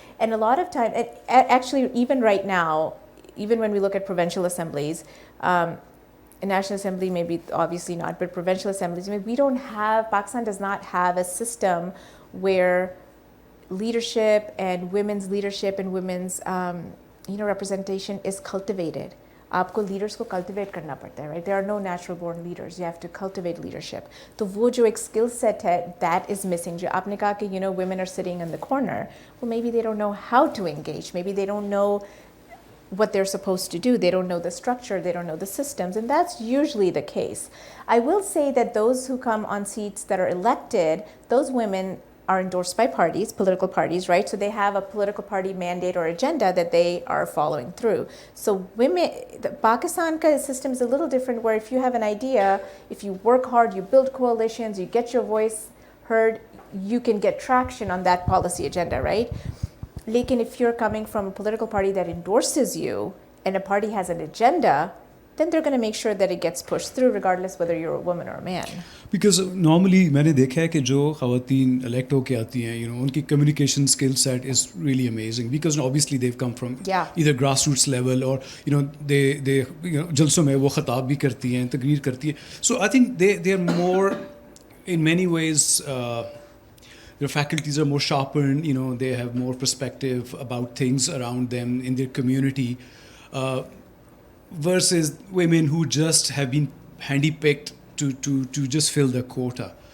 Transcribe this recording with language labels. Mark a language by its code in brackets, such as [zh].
[en] And a lot of time, actually, even right now, even when we look at provincial assemblies, a national assembly maybe obviously not, but provincial assemblies, Pakistan does not have a system where leadership and women's representation is cultivated. [hi] आपको leaders को cultivate करना पड़ता है, [en] right? There are no natural born leaders. You have to cultivate leadership. [hi] तो वो जो एक skill set है, [en] that is missing. [hi] जो आपने कहा कि [en] women are sitting in the corner. Well, maybe they don't know how to engage. Maybe they don't know what they're supposed to do. They don't know the structure. They don't know the systems. And that's usually the case. I will say that those who come on seats that are elected, those women are endorsed by parties, political parties, right? So they have a political party mandate or agenda that they are following through. So the Pakistan system is a little different, where if you have an idea, if you work hard, you build coalitions, you get your voice heard, you can get traction on that policy agenda, right? Lekin if you're coming from a political party that endorses you and a party has an agenda, then they're going to make sure that it gets pushed through regardless whether you're a woman or a man. Because normally [hi] मैंने देखा है कि जो ख़वातीन elect होके आती हैं, उनकी [en] communication skill set is really amazing, because obviously they've come from either grassroots level or they [hi] जलसों में वो खिताब भी करती हैं, [en] तकरीर करती हैं. So I think they are more, in many ways, their faculties are more sharpened. They have more perspective about things around them in their community. Versus women who just have been handpicked to just fill the quota.